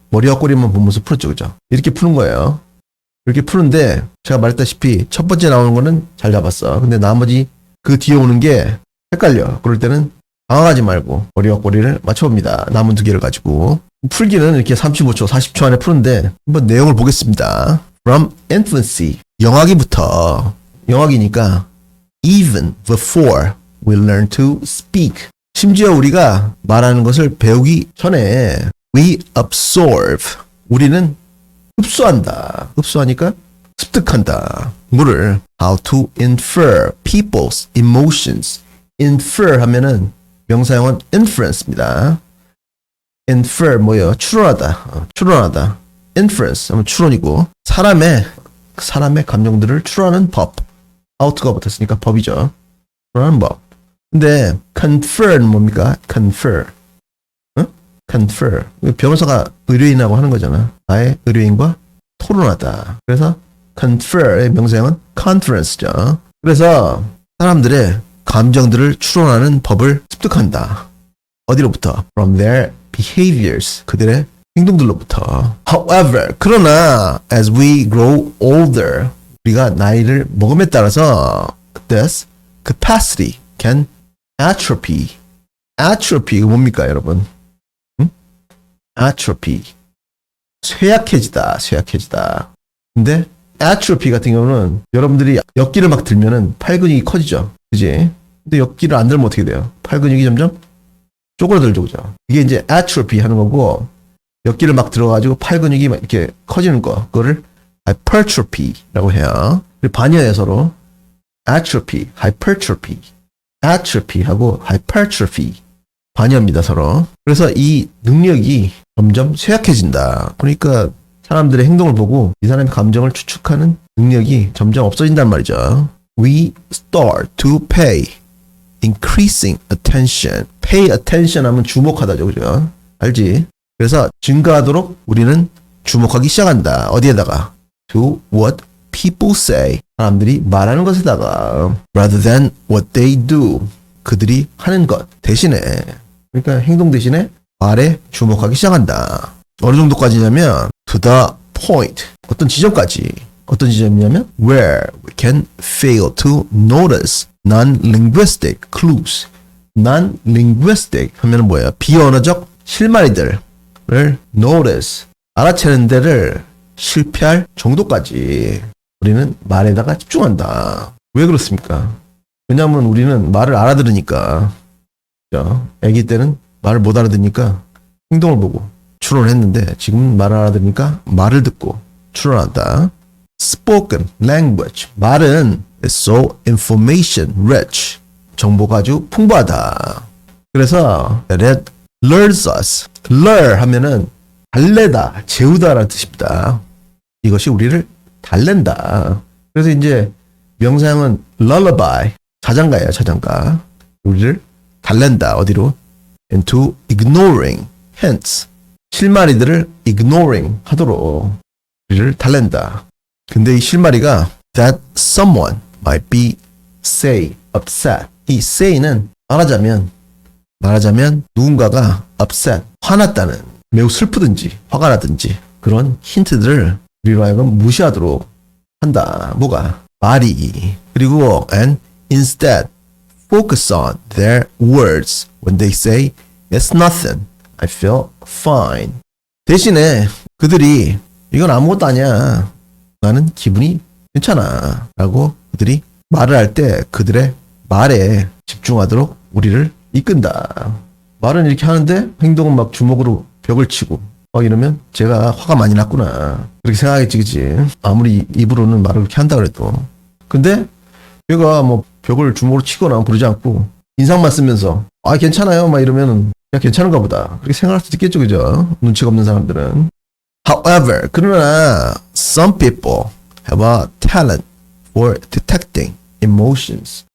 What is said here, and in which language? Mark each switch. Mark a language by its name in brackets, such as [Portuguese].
[Korean] 머리와 꼬리만 보면서 풀었죠, 그죠? 이렇게 푸는 거예요. 이렇게 푸는데 제가 말했다시피 첫 번째 나오는 거는 잘 잡았어. 근데 나머지 그 뒤에 오는 게 헷갈려. 그럴 때는 당황하지 말고 머리와 꼬리를 맞춰봅니다. 남은 두 개를 가지고. 풀기는 이렇게 35초, 40초 안에 푸는데 한번 내용을 보겠습니다. [English] From infancy, [Korean] 영아기부터, 영아기니까 [English] even before we learn to speak. [Korean] 심지어 우리가 말하는 것을 배우기 전에 [English] we absorb, [Korean] 우리는 흡수한다. 흡수하니까 습득한다. 뭐를? [English] How to infer people's emotions. [Korean] infer 하면은 명사형은 inference입니다. infer 뭐예요? 추론하다. 추론하다. inference 하면 추론이고 사람의 감정들을 추론하는 법. out가 붙었으니까 법이죠. 추론하는 법. 근데 confer는 뭡니까? confer. confer. 변호사가 의뢰인하고 하는 거잖아. 나의 의뢰인과 토론하다. 그래서 confer의 명사형은 conference죠. 그래서 사람들의 감정들을 추론하는 법을 습득한다. 어디로부터? [English] From their behaviors. [Korean] 그들의 행동들로부터. [English] However, [Korean] 그러나 [English] as we grow older, [Korean] 우리가 나이를 먹음에 따라서 [English] this capacity can atrophy. [Korean] atrophy 이거 뭡니까, 여러분? atrophy. 쇠약해지다. 근데 atrophy 같은 경우는 여러분들이 역기를 막 들면은 팔 근육이 커지죠. 그지? 근데 역기를 안 들면 어떻게 돼요? 팔 근육이 점점 쪼그라들죠, 그죠? 이게 이제 atrophy 하는 거고, 역기를 막 들어가지고 팔 근육이 막 이렇게 커지는 거, 그거를 hypertrophy라고 해요. 반이에요, 서로. atrophy, hypertrophy. atrophy하고 hypertrophy. 반이합니다, 서로. 그래서 이 능력이 점점 쇠약해진다. 그러니까 사람들의 행동을 보고 이 사람의 감정을 추측하는 능력이 점점 없어진단 말이죠. [English] We start to pay increasing attention. Pay attention [Korean] 하면 주목하다죠, 그죠? 알지? 그래서 증가하도록 우리는 주목하기 시작한다. 어디에다가? [English] To what people say. [Korean] 사람들이 말하는 것에다가 [English] rather than what they do. [Korean] 그들이 하는 것 대신에, 그러니까 행동 대신에 말에 주목하기 시작한다. 어느 정도까지냐면 [English] to the point. [Korean] 어떤 지점까지. 어떤 지점이냐면 [English] where we can fail to notice non-linguistic clues. [Korean] non-linguistic 하면 뭐예요? 비언어적 실마리들을 notice, 알아채는 데를 실패할 정도까지 우리는 말에다가 집중한다. 왜 그렇습니까? 왜냐하면 우리는 말을 알아들으니까. 그죠? 아기 때는 말을 못 알아듣으니까 행동을 보고 추론을 했는데 지금은 말을 알아들으니까 말을 듣고 추론한다. [English] Spoken language. [Korean] 말은 [English] is so information rich. [Korean] 정보가 아주 풍부하다. 그래서 [English] that lures us. [Korean] lure 하면은 달래다, 재우다라는 뜻입니다. 이것이 우리를 달랜다. 그래서 이제 명사형은 lullaby, 자장가예요, 자장가. 우리를 달랜다. 어디로? [English] into ignoring hints. [Korean] 실마리들을 ignoring 하도록 우리를 달랜다. 근데 이 실마리가 [English] that someone might be say, upset. [Korean] 이 say는 말하자면 누군가가 upset, 화났다는, 매우 슬프든지 화가 나든지 그런 힌트들을 우리로 하여금 무시하도록 한다. 뭐가? 말이. 그리고 [English] and instead focus on their words when they say it's nothing, I feel fine. [Korean] 대신에 그들이 이건 아무것도 아니야, 나는 기분이 괜찮아 라고 그들이 말을 할 때 그들의 말에 집중하도록 우리를 이끈다. 말은 이렇게 하는데 행동은 막 주먹으로 벽을 치고 이러면 제가 화가 많이 났구나 그렇게 생각하겠지, 그치? 아무리 입으로는 말을 그렇게 한다 그래도. 근데 얘가 뭐 벽을 주먹으로 치거나 그러지 않고 인상만 쓰면서 괜찮아요 막 이러면 야 괜찮은가 보다 그렇게 생각할 수도 있겠죠, 그죠? 눈치가 없는 사람들은. [English] However, [Korean] 그러나 [English] some people have a talent for detecting emotions.